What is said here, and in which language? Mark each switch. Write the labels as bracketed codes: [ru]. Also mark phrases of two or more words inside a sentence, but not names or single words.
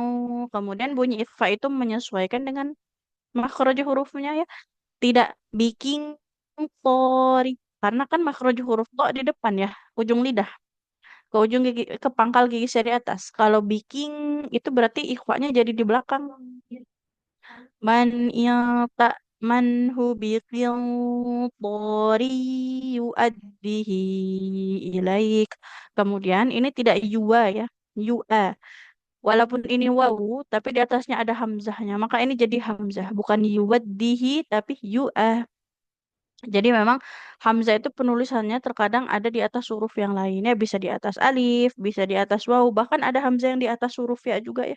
[id] Kemudian bunyi ikhfa itu menyesuaikan dengan makhraj hurufnya ya. Tidak biking tori. Karena kan makhraj huruf to di depan ya, ujung lidah. Ke ujung gigi, ke pangkal gigi dari atas. Kalau biking itu berarti ikhfa-nya jadi di belakang. [ar] من تأمنه بقنطار يؤده إليك. [id] Kemudian ini tidak yua ya, yua. Walaupun ini wawu, tapi di atasnya ada hamzahnya. Maka ini jadi hamzah, bukan yuwaddihi tapi yua. Jadi memang hamzah itu penulisannya terkadang ada di atas huruf yang lainnya, bisa di atas alif, bisa di atas waw, bahkan ada hamzah yang di atas huruf ya juga ya.